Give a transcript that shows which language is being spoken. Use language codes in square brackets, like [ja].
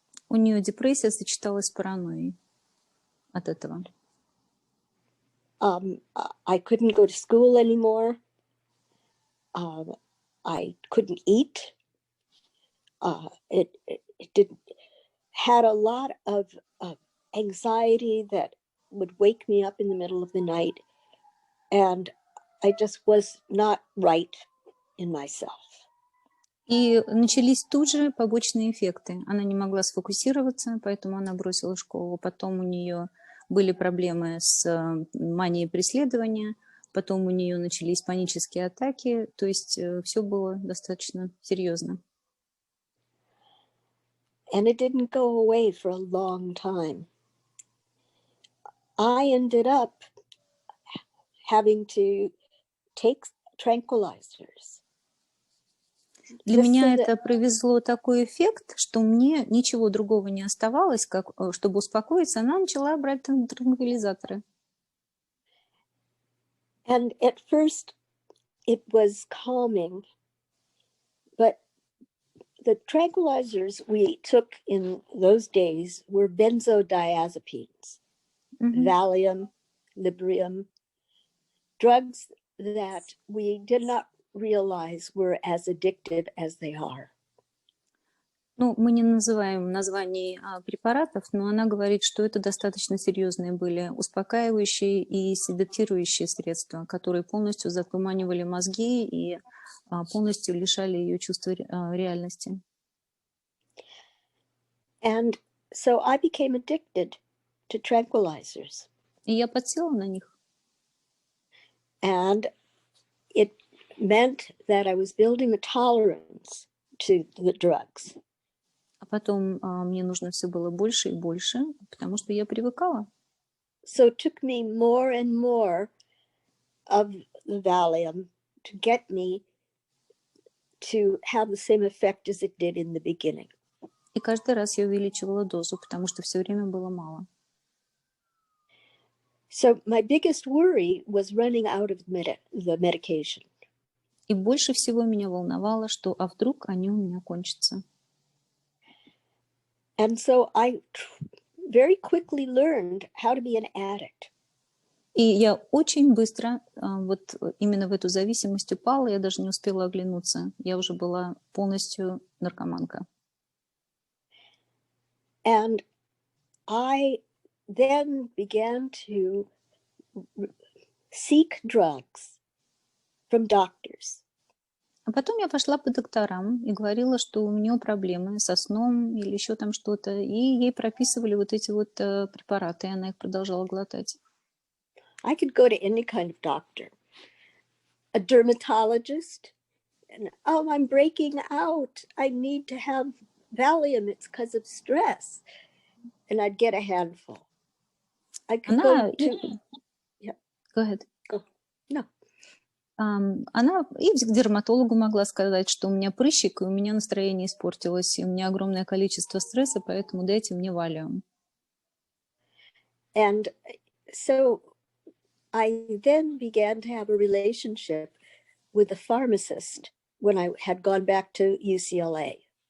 [ru] У нее депрессия сочеталась с паранойей от этого. [en] I couldn't go to school anymore. I couldn't eat. It had a lot of anxiety that would wake me up in the middle of the night, and I just was not right in myself. [ru] И начались тут же побочные эффекты. Она не могла сфокусироваться, поэтому она бросила школу. Потом у нее были проблемы с манией преследования. потом у нее начались панические атаки, то есть все было достаточно серьезно. [en] And it didn't go away for a long time. I ended up having to take tranquilizers. [ru] Для меня это произвело такой эффект, что мне ничего другого не оставалось, как, чтобы успокоиться, она начала брать транквилизаторы. [en] And at first it was calming, but the tranquilizers we took in those days were benzodiazepines, Valium, Librium, drugs that we did not realize were as addictive as they are. [ru] Ну, мы не называем названий препаратов, но она говорит, что это достаточно серьезные были успокаивающие и седатирующие средства, которые полностью затуманивали мозги и полностью лишали ее чувства реальности. [en] And so I became addicted to tranquilizers. [ru] И я подсела на них. [en] And it meant that I was building a tolerance to the drugs. [ru] А потом мне нужно все было больше и больше, потому что я привыкала. [en] So it took me more and more of the Valium to get me to have the same effect as it did in the beginning. [ru] И каждый раз я увеличивала дозу, потому что все время было мало. [en] So my biggest worry was running out of the medication. [ru] И больше всего меня волновало, что а вдруг они у меня кончатся. [en] And so I very quickly learned how to be an addict. [ru] И я очень быстро вот именно в эту зависимость упала, я даже не успела оглянуться. Я уже была полностью наркоманка. [en] And I then began to seek drugs from doctors. [ru] А потом я пошла по докторам и говорила, что у нее проблемы со сном или еще там что-то, и ей прописывали вот эти вот препараты, и она их продолжала глотать. [en] I could go to any kind of doctor, a dermatologist, and oh, I'm breaking out. I need to have Valium. It's because of stress. And I'd get a handful. I could go to... Yeah. Go ahead. Go. No. [ru] Она и к дерматологу могла сказать, что у меня прыщик, и у меня настроение испортилось, и у меня огромное количество стресса, поэтому дайте мне валиум. [en] And so I then began to have a relationship with a pharmacist when I had gone back to UCLA.